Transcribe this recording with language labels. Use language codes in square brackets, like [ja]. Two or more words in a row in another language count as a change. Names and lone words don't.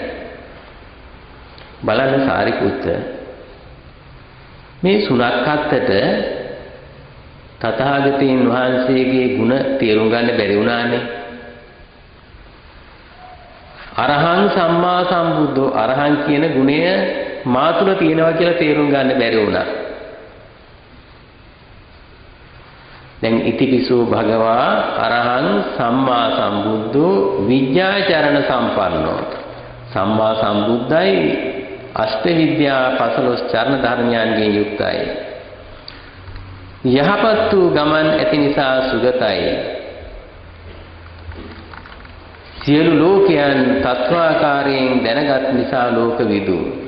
[si] බලන්න සාරිපුත්ත මේ සුණක්කත්තට තථාගතයන් වහන්සේගේ ගුණ තේරුම් ගන්න බැරි වුණානේ. [pi] අරහං සම්මා සම්බුද්ධෝ [si] අරහං කියන ගුණය මා තුළ තියෙනවා කියලා තේරුම් ගන්න බැරි වුණා. දැන් [pi] ඉතිපිසෝ භගවා අරහං සම්මා සම්බුද්ධෝ විද්‍යාචරණ සම්පන්නෝ [si] සම්මා සම්බුද්ධයි අෂ්ට විද්‍යා 15 චරණ ධර්මයන්ගෙන් යුක්තයි. යහපත් වූ ගමන් ඇති නිසා සුගතයි. සියලු ලෝකයන් තත්වාකාරයෙන් දැනගත් නිසා ලෝකවිදු.